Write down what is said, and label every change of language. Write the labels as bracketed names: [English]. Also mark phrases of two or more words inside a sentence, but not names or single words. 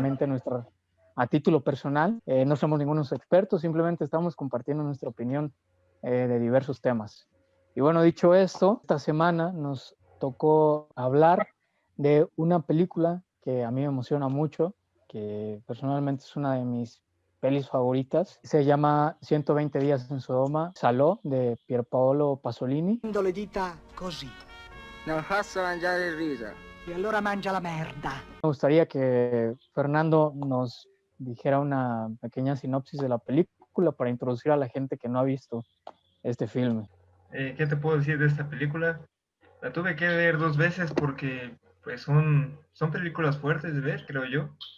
[Spanish] obviamente a título personal. No somos ningunos expertos, simplemente estamos compartiendo nuestra opinión de diversos temas. Y bueno, dicho esto, esta semana nos tocó hablar de una película que a mí me emociona mucho, que personalmente es una de mis pelis favoritas. Se llama 120 días en Sodoma, Salò, de Pierpaolo Pasolini. [Italian] Le dita così. Non posso mangiare il riso. E allora mangia la merda. [Spanish] Me gustaría que Fernando nos dijera una pequeña sinopsis de la película para introducir a la gente que no ha visto este filme. ¿Qué te puedo decir de esta película? La tuve que ver dos veces porque pues son películas fuertes de ver, creo yo.